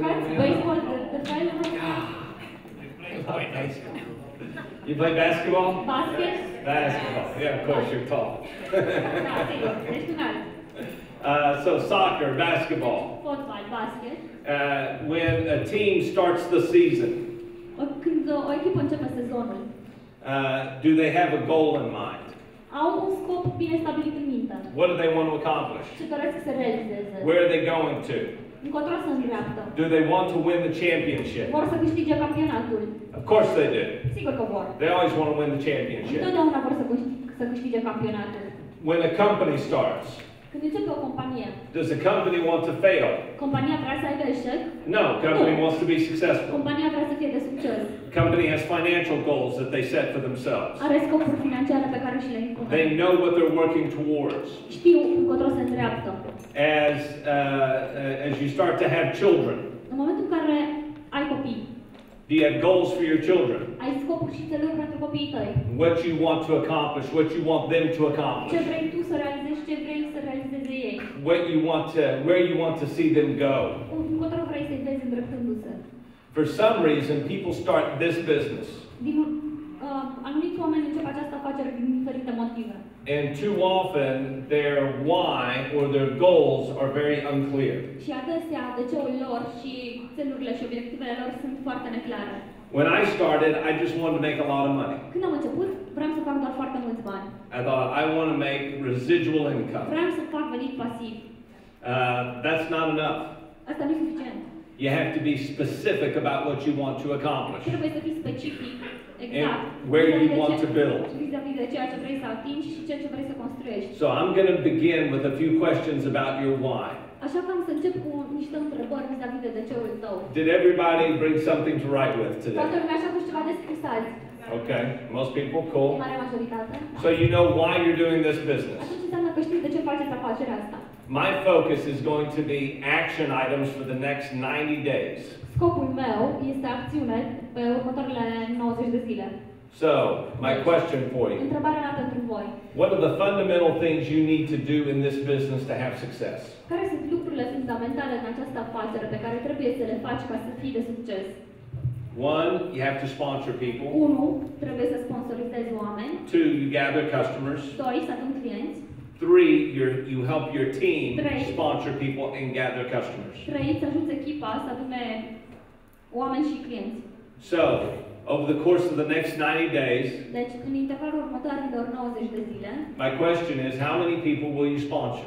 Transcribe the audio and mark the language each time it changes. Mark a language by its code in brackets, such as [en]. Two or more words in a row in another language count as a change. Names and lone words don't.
[en] You play basketball? Basketball. Yeah, of course, you're tall. So soccer, basketball. [ro] Fotbal, basket. [en] When a team starts the season, [ro] Când o echipă începe sezonul, [en] do they have a goal in mind? [ro] Au un scop bine stabilit în minte. [en] What do they want to accomplish? [ro] Ce doresc să realizeze? [en] Where are they going to? [ro] Încotro se îndreaptă. [en] Do they want to win the championship? [ro] Vor să câștige campionatul. [en] Of course they do. [ro] Sigur că vor. [en] They always want to win the championship. [ro] Întotdeauna vor să câștige campionatul. [en] When a company starts, [ro] când începe o companie, [en] does the company want to fail? [ro] Compania vrea să aibă eșec? [en] No, company wants to be successful. [ro] Compania vrea să fie de succes. [en] Company has financial goals that they set for themselves. [ro] Are scopuri financiare pe care și le impun. [en] They know what they're working towards. [ro] Știu încotro se îndreaptă. [en] As you start to have children, [ro] în momentul în care ai copii, [en] do you have goals for your children? [ro] Ai scopuri și țeluri pentru copiii tăi. [en] What you want to accomplish, what you want them to accomplish. [ro] Ce vrei tu să realizezi, ce vrei să realizeze ei. [en] Where you want to see them go. [ro] Încotro vrei să-i vezi îndreptându-se. [en] For some reason, people start this business. [ro] Anumiți oameni încep această afacere din diferite motive. [en] And too often, their why or their goals are very unclear. [ro] Și adesea, de ce lor și țelurile și obiectivele lor sunt foarte neclare. [en] When I started, I just wanted to make a lot of money. [ro] Când am început, vreau să fac doar foarte mulți bani. [en] I thought I want to make residual income. [ro] Vreau să fac venit pasiv. [en] That's not enough. [ro] Asta nu e suficient. [en] You have to be specific about what you want to accomplish. [ro] Trebuie să fii specific, exact. [en] And where you want to build. [ro] Vis-a-vis de ceea ce vrei să atingi și ceea ce vrei să construiești. [en] So I'm going to begin with a few questions about your why. [ro] Așa că am să încep cu niște întrebări vis-a-vis de ce-ul tău. [en] Did everybody bring something to write with today? [ro] Toată lumea așa cu ceva de scris azi. [en] Okay, most people, cool. [ro] Marea majoritate. [en] So you know why you're doing this business. [ro] Atunci înseamnă că știi de ce faceți afacerea asta. [en] My focus is going to be action items for the next 90 days. [ro] Scopul meu este acțiune pe următoarele 90 de zile. [en] So, my question for you. [ro] Întrebarea mea pentru voi. [en] What are the fundamental things you need to do in this business to have success? [ro] Care sunt lucrurile fundamentale în această afacere pe care trebuie să le faci ca să fii de succes? [en] 1, you have to sponsor people. [ro] 1. Trebuie să sponsorizezi oameni. [en] 2, you gather customers. [ro] 2. Să aduni clienți. [en] 3, you help your team [ro] 3. [en] sponsor people and gather customers. [ro] 3. Să ajuți echipa să adune oameni și clienți. [en] So, over the course of the next 90 days, [ro] deci, în intervalul următoarelor 90 de zile, [en] my question is, how many people will you sponsor?